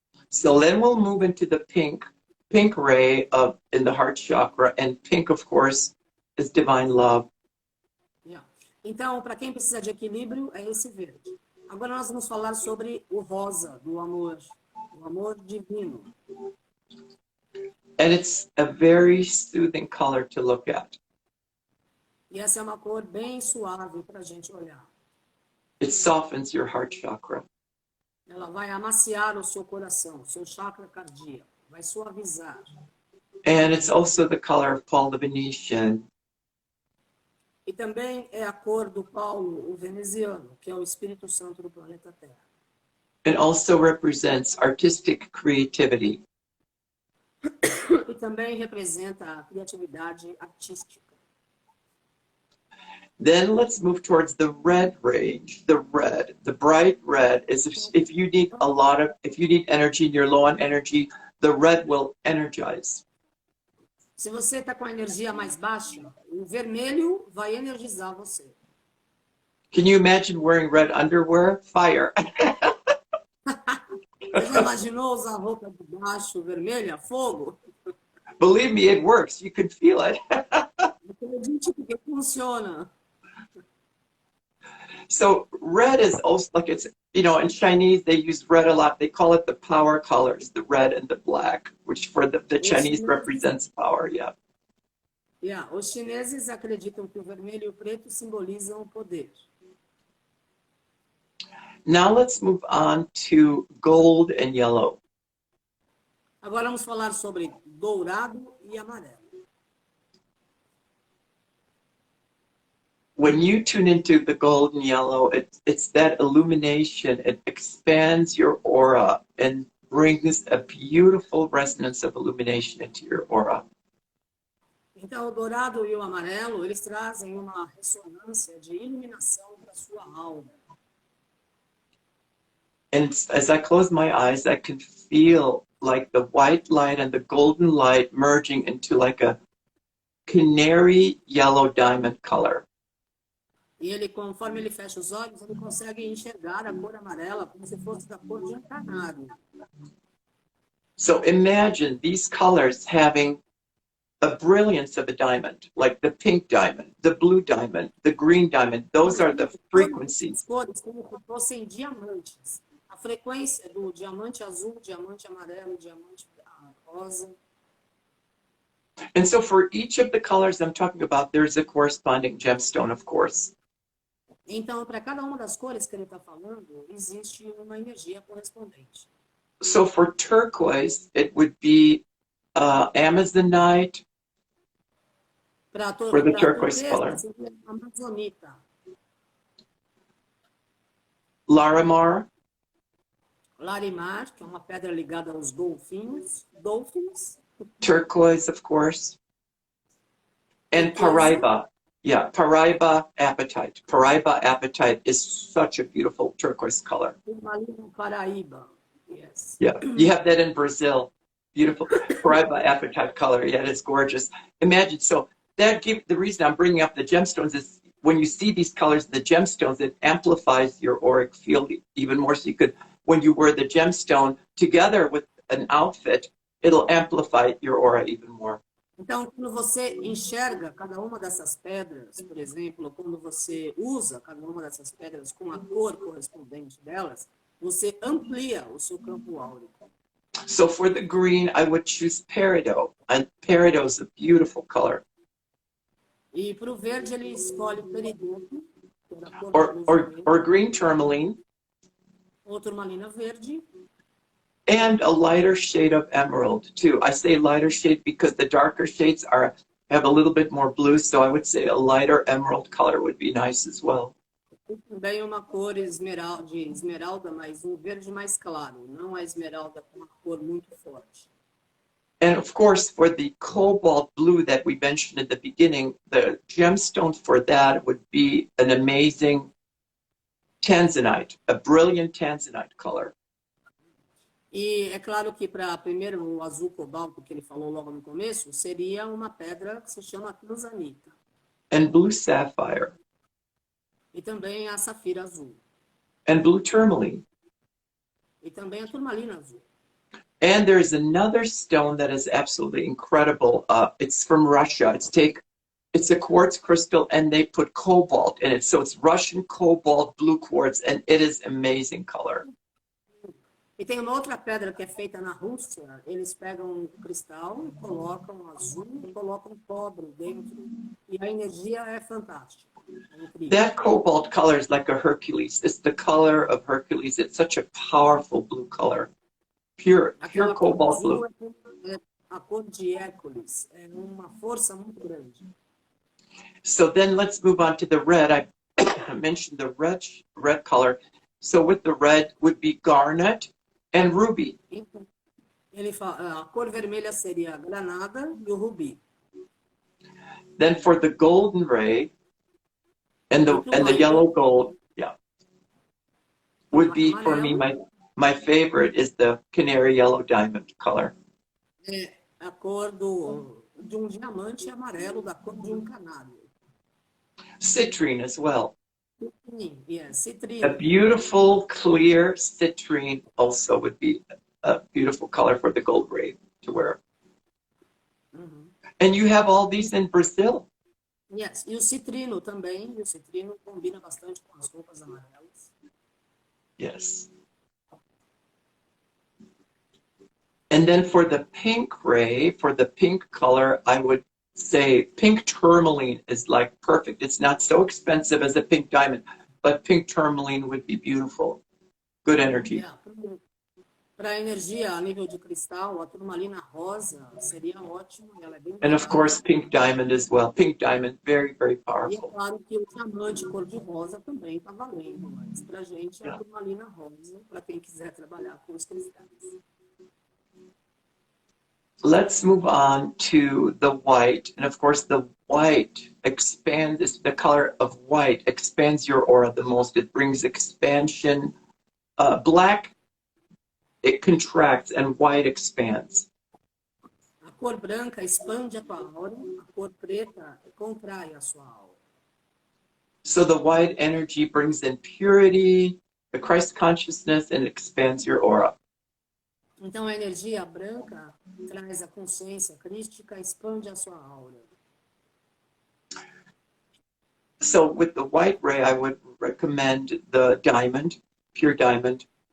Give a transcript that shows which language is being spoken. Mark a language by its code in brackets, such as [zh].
[en] So then we'll move into the pink ray in the heart chakra. And pink, of course, is divine love. Yeah. [pt] Então, para quem precisa de equilíbrio, é esse verde. Agora nós vamos falar sobre o rosa, do amor divino. [en] And it's a very soothing color to look at. [pt] E essa é uma cor bem suave para a gente olhar. [en] It softens your heart chakra. [pt] Ela vai amaciar o seu coração, o seu chakra cardíaco, vai suavizar. [en] And it's also the color of Paul the Venetian. [pt] E também é a cor do Paulo, o veneziano, que é o Espírito Santo do planeta Terra. [en] and also represents artistic creativity. [pt] E também representa a criatividade artística. [en] Then let's move towards the red range. The red, the bright red is if you need if you need energy and you're low on energy, the red will energize. [pt] Se você está com a energia mais baixa, o vermelho vai energizar você. [en] Can you imagine wearing red underwear? Fire. [pt] Você já imaginou usar roupa de baixo vermelha? Fogo? [en] Believe me, it works. You can feel it. [pt] Acredite que funciona. [en] So red is also like it's, you know, in Chinese, they use red a lot. They call it the power colors, the red and the black, which for the Chinese represents power, yeah. [pt] Yeah, os chineses acreditam que o vermelho e o preto simbolizam o poder. [en] Now let's move on to gold and yellow. [pt] Agora vamos falar sobre dourado e amarelo. [en] When you tune into the gold and yellow, it's that illumination. It expands your aura and brings a beautiful resonance of illumination into your aura. [pt] Então, o dourado e o amarelo, eles trazem uma ressonância de iluminação para a sua alma. [en] And as I close my eyes, I can feel like the white light and the golden light merging into like a canary yellow diamond color. [pt] E ele, conforme ele fecha os olhos, ele consegue enxergar a cor amarela como se fosse da cor de um canário. [en] So imagine these colors having a brilliance of a diamond, like the pink diamond, the blue diamond, the green diamond. Those are the frequencies. [pt] As cores como se fossem diamantes. A frequência do diamante azul, diamante amarelo, diamante rosa. [en] And so for each of the colors I'm talking about, there's a corresponding gemstone, of course. [pt] Então, para cada uma das cores que ele está falando, existe uma energia correspondente. [en] So for turquoise, it would be Amazonite for the turquoise color. [pt] Amazonita. Larimar. Larimar, que é uma pedra ligada aos golfinhos. [en] Dolphins. Turquoise, of course. And Paraiba. Yeah, Paraiba apatite. Paraiba apatite is such a beautiful turquoise color. Paraíba, yes. Yeah, you have that in Brazil. Beautiful Paraiba apatite color. Yeah, it's gorgeous. Imagine, so that the reason I'm bringing up the gemstones is when you see these colors, the gemstones, it amplifies your auric field even more. So you could, when you wear the gemstone together with an outfit, it'll amplify your aura even more. [pt] Então, quando você enxerga cada uma dessas pedras, por exemplo, quando você usa cada uma dessas pedras com a cor correspondente delas, você amplia o seu campo áurico. [en] So for the green, I would choose peridot. And peridot is a beautiful color. [pt] E para o verde, ele escolhe peridoto. [en] Or green tourmaline. [pt] Ou turmalina verde. [en] And a lighter shade of emerald, too. I say lighter shade because the darker shades have a little bit more blue, so I would say a lighter emerald color would be nice as well. [pt] E também uma cor esmeralda, mas um verde mais claro, não a esmeralda com uma cor muito forte. [en] And of course, for the cobalt blue that we mentioned at the beginning, the gemstone for that would be an amazing tanzanite, a brilliant tanzanite color. [pt] E é claro que para primeiro o azul cobalto que ele falou logo no começo, seria uma pedra que se chama tanzanita. [en] And blue sapphire. [pt] E também a safira azul. [en] And blue tourmaline. [pt] E também a turmalina azul. [en] And there's another stone that is absolutely incredible. It's from Russia. It's a quartz crystal, and they put cobalt in it. So it's Russian cobalt blue quartz, and it is amazing color. [pt] E tem uma outra pedra que é feita na Rússia. Eles pegam um cristal, colocam azul e colocam cobre dentro. E a energia é fantástica. [en] That cobalt color is like a Hercules. It's the color of Hercules. It's such a powerful blue color. Pure cobalt blue. [pt] É a cor de Hércules. É uma força muito grande. [en] So then let's move on to the red. I mentioned the red color. So with the red would be garnet and ruby. [pt] Então, ele fala, a cor vermelha seria a granada e o rubi. [en] Then for the golden ray and the yellow gold, yeah, would be for me my favorite is the canary yellow diamond color. [pt] É a cor de um diamante amarelo, da cor de um canário. [en] Citrine as well. [pt] Yeah, citrino. [en] A beautiful, clear citrine also would be a beautiful color for the gold ray to wear. And you have all these in Brazil. Yes, [pt] e o citrino também. E o citrino combina bastante com as roupas amarelas. [en] Yes. And then for the pink ray, for the pink color, I would say pink tourmaline is like perfect. It's not so expensive as a pink diamond, but pink tourmaline would be beautiful. Good energy. Yeah. [pt] Para energia a nível de cristal, a turmalina rosa seria ótimo. Ela é bem [en] And of course, pink diamond as well. Pink diamond, very, very [pt] E é [en] powerful. [pt] claro que o diamante cor de rosa também está valendo, mas para a gente é a turmalina rosa, para quem quiser trabalhar com os cristais. [en] Let's move on to the white. And of course, the white expands, the color of white expands your aura the most. It brings expansion. Black, it contracts, and white expands. [pt] A cor branca expande a tua aura, a cor preta contrai a sua aura. [en] So the white energy brings in purity, the Christ consciousness, and expands your aura. [pt] Então a energia branca traz a consciência crística, expande a sua aura. [en] So with the white ray, I would recommend the diamond, pure diamond.